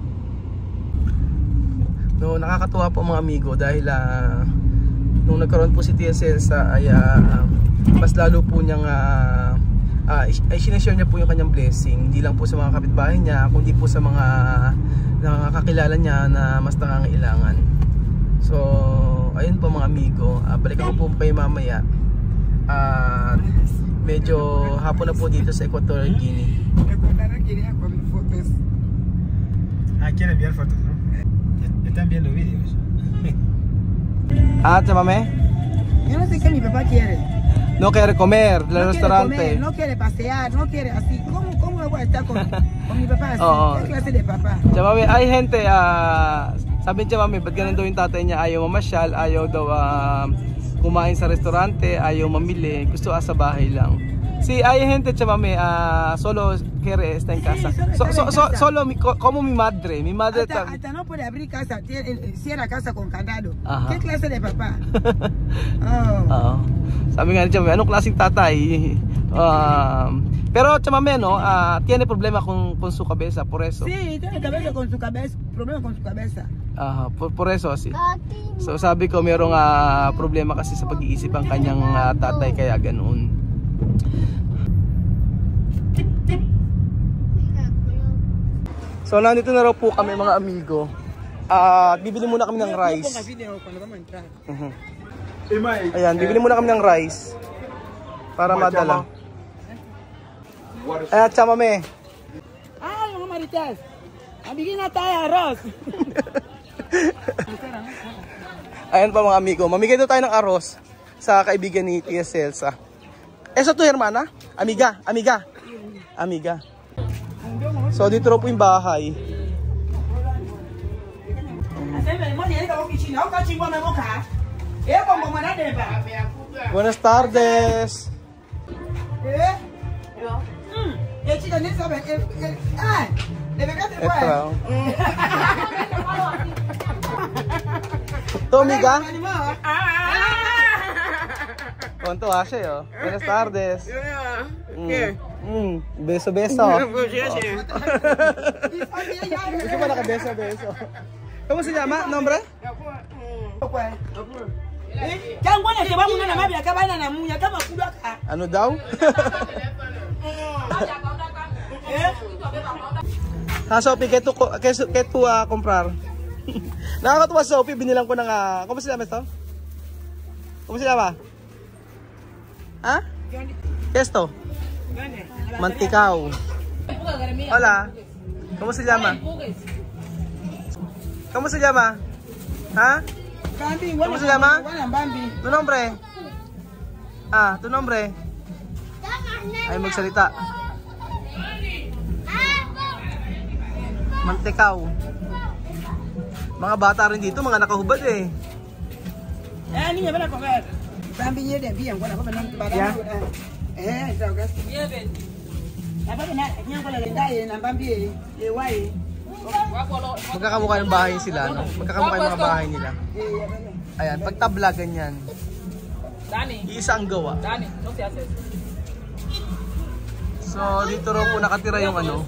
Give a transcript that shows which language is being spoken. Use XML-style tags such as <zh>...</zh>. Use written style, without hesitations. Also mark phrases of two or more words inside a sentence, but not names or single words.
<tl>No, nakakatuwa po mga amigo dahil nung nagkaroon po si Tia Celsa ay mas lalo po niyang ay sinashare niya po yung kanyang blessing, hindi lang po sa mga kapitbahay niya, kundi po sa mga nakakakilala niya na mas nangangailangan. So ayun po mga amigo, balikan ko po kayo mamaya. Medyo hapon na po dito sa Equatorial Guinea.</tl> <es>Quiere enviar fotos, ¿no? Están viendo vídeos. Chamame? Yo no sé qué mi papá quiere. No quiere comer del No restaurante. quiere comer, no quiere pasear, no quiere así. ¿Cómo lo voy a estar con mi papá así? ¿Qué clase de papá?</es> <tl>Chamame, ay gente, sabi niya Chamame, ba't ganun daw yung tatay niya, ayaw mamasyal, ayaw daw kumain sa restaurante, ayaw mamili, gusto sa bahay lang.</tl> <es>Sí, hay gente, Chamame, solo quiere estar en casa. Solo como mi madre hasta no puede abrir casa, cierra casa con candado. Ajá. ¿Qué clase de papá?</es> <tl>Sabi nga ni Chamame, anong klaseng tatay?</tl> <es>Pero Chamame, no, tiene problema con su cabeza, por eso. Sí, tiene cabeza con su cabeza, problema con su cabeza. Por eso así.</es> <tl>So sabi ko merong problema kasi sa pag-iisip ang kanyang tatay, kaya ganoon. So nandito na raw po kami mga amigo. Bibili muna kami ng rice. Ayan, bibili muna kami ng rice para madala. Ayan, Chamame. Mga marites. Bigyan na tayo arroz. Ayan pa mga amigo, mamigay daw tayo ng arroz sa kaibigan ni Tia Celsa.</tl> <es>Eso tu hermana? Amiga.</es> <tl>So dito raw po yung bahay.</tl> <es>Buenas tardes.</es> <tl>Ito, amiga?</tl> <es>¿Cuánto hace, yo? Buenas tardes. Beso.</es> <tl>Gusto pa naka-beso.</tl> <es>¿Cómo se llama? ¿Nombre?</es> <tl>Ano daw?</tl> <es>Sophie, ¿qué tú a comprar?</es> <tl>Nakakatuwa Sophie, binilang ko ng</tl> <es>¿cómo se llama esto? ¿Cómo se llama? ¿Qué es esto? Manticao. Hola. ¿Cómo se llama? ¿Cómo se llama? Ha? Bambi, ¿Cómo se llama? Bambi. Tu nombre? Tu nombre?</es> <tl>Ay magsalita. Mantekaw. Mga bata rin dito, mga nakahubad eh.</tl> <es>Niña, ven a comer. Bambi, ya de bien, bueno, comer no para. Ya. Eso que es. Bien. La Bambi na, niya ko la dai na Bambi wai.</es> <tl>Magkakamukha ng bahay sila, no? Magkakamukha yung mga bahay nila. Ayan, pagtabla ganyan. Iisa ang gawa. So, dito raw po nakatira yung ano.</tl>